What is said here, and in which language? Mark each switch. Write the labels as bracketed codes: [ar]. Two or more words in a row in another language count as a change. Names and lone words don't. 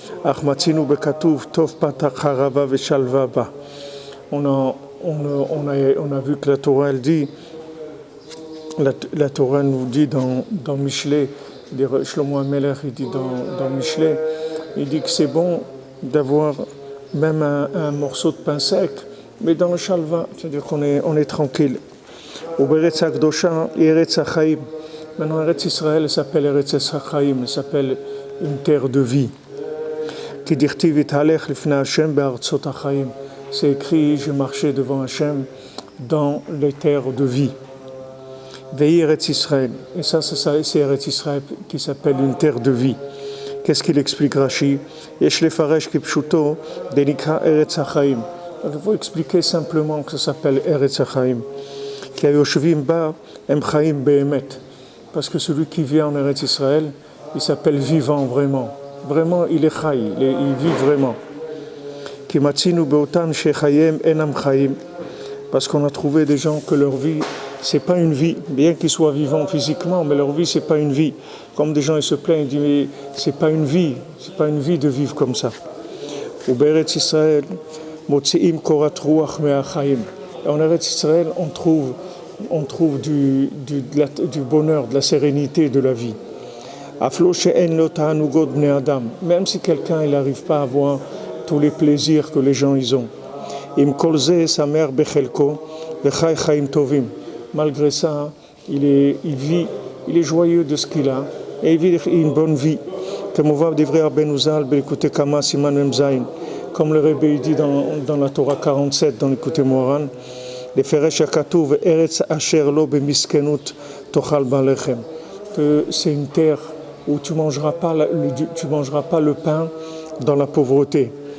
[fr] On a vu que la Torah elle dit, la Torah nous dit dans Michelet, Shlomo HaMelech il dit dans Michelet, il dit que c'est bon d'avoir même un morceau de pain sec, mais dans le shalva, c'est-à-dire qu'on est tranquille. [he] ובארץ הקדושה ארץ החיים. [fr] Maintenant Eretz Israël s'appelle [he] ארץ החיים, [fr] elle s'appelle une terre de vie. [he] כי כתיב אתהלך לפני השם בארצות החיים. [fr] C'est écrit, je marchais devant Hashem dans les terres de vie. [he] והיא ארץ ישראל. [fr] Et ça, c'est Eretz Israël qui s'appelle une terre de vie. Qu'est-ce qu'il explique Rashi? [he] יש לפרש כפשוטו דנקרא ארץ החיים. [fr] Il faut expliquer simplement que ça s'appelle [he] ארץ החיים. כי היושבים בה הם חיים באמת. [fr] Parce que celui qui vit en Eretz Israël, il s'appelle vivant vraiment. Vraiment, il est chai, il vit vraiment. [he] כי מצינו באותן שחיים אינם חיים. [fr] Parce qu'on a trouvé des gens que leur vie, c'est pas une vie, bien qu'ils soient vivants physiquement, mais leur vie, c'est pas une vie. Comme des gens, ils se plaignent, ils disent, mais c'est pas une vie de vivre comme ça. [he] ובארץ ישראל מוצאים קורת רוח מהחיים. [fr] Et en Eretz Israël, on trouve du bonheur, de la sérénité de la vie. [he] אפילו שאין לו תענוגות בני אדם. [fr] Même si quelqu'un, il n'arrive pas à avoir tous les plaisirs que les gens, ils ont. [he] עם כל זה שמח בחלקו, וחי חיים טובים. [fr] Malgré ça, il est joyeux de ce qu'il a et il vit une bonne vie. Comme le Rebbe dit dans la Torah 47, dans l'écouté Moran, que c'est une terre où tu mangeras pas le pain dans la pauvreté.